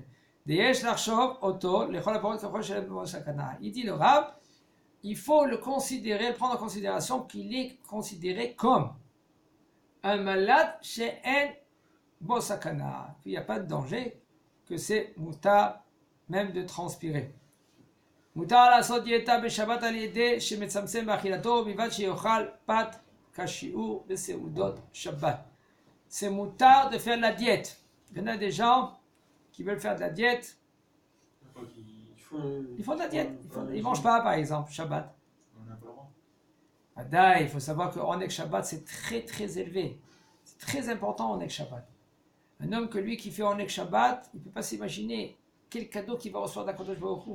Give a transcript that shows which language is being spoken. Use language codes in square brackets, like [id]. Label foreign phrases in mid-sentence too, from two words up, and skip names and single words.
[fr] Il dit le Rav, il faut le prendre en considération qu'il est considéré comme un malade chez un bosakana, qu'il n'y a pas de danger, que c'est mutar même de transpirer. [he] Mutar לעשות דיאטה בשבת על ידי שמצמצם באכילתו ובלבד שיאכל פת כשיעור בסעודות שבת. [fr] C'est mutar de faire de la diète. Il y en a des gens qui veulent faire de la diète. Ils font de la diète. Ils ne mangent pas, par exemple, Shabbat. On n'a pas le droit. Il faut savoir que [he] עונג שבת, [fr] c'est très très élevé. C'est très important [he] עונג שבת. [fr] Un homme que lui qui fait [he] עונג שבת, [fr] il ne peut pas s'imaginer quel cadeau qu'il va recevoir d' [he] הקדוש ברוך הוא.